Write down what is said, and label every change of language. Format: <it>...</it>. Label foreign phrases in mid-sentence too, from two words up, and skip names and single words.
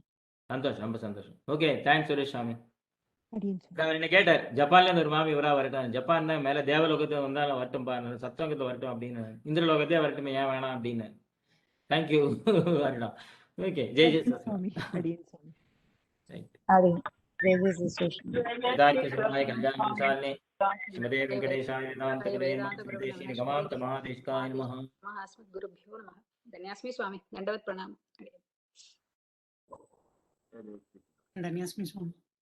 <ta>சந்தோஷம், ரொம்ப சந்தோஷம்.</ta> <en>okay, thanks</en> <ta>சுரேஷ் சாமி. அடியன் சுவாமி. என்ன கேட்டார், ஜப்பான்ல இருந்து ஒரு மாமி இவரா வரட்டும், ஜப்பான் தான் மேல தேவலோகத்தை வந்தாலும் வரட்டும் பா, சத்தவங்கத்தை வரட்டும் அப்படின்னு, இந்திரலோகத்தே வரட்டுமே ஏன் வேணாம் அப்படின்னு. தேங்க்யூ வரட்டும். ஓகே, ஜெய் ஜெய் சுவாமி. அடியன் சுவாமி. அடியன்</ta> <sa>वेदाख्यसिद्धाय कल्याणवंशालिने श्रीमते वेंकटेशाय वेदांत गुरुवे नमः गमांत महादेशिकाय नमः। अस्मद्गुरुभ्यो नमः। धन्यास्मि स्वामी, दंडवत प्रणाम। धन्यास्मि स्वामी।</sa>